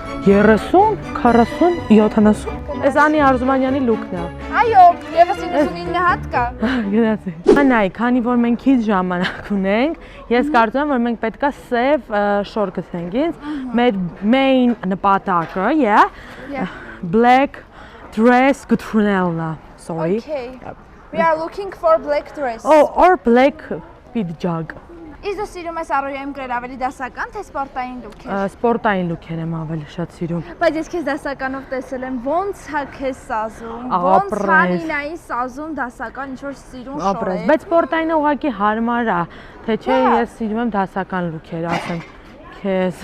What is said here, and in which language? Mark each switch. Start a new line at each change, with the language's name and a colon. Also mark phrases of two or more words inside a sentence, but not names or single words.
Armenian: 30, 40, 70։ Էս Անի Արզումանյանի լուքն է։ Այո, եւս 99 հատ կա։ Գնացի։ Անայ, քանի որ մենք քիչ ժամանակ ունենք, ես կարծում եմ, որ մենք պետքա սև շոր գտնենք ինձ։ Մեր main նպատակը,
English: yeah, black dress
Armenian: գտնելն է։
English: Sorry. Okay. We are looking for black dress. Oh, or black pidjag.
Armenian: Իսկ դու սիրում ես առօրյայում գրել ավելի դասական, թե սպորտային լուք է։ Սպորտային լուքեր եմ ավելի շատ սիրում։ Բայց ես քեզ դասականով տեսել եմ, ոնց հա քեզ սազում, ոնց հա Նինայի սազում դասական ինչ որ սիրուն շոր է։ Բայց սպորտայինը ուղղակի հարմար է, թե չէ ես սիրում եմ դասական լուքեր, ասեմ քեզ։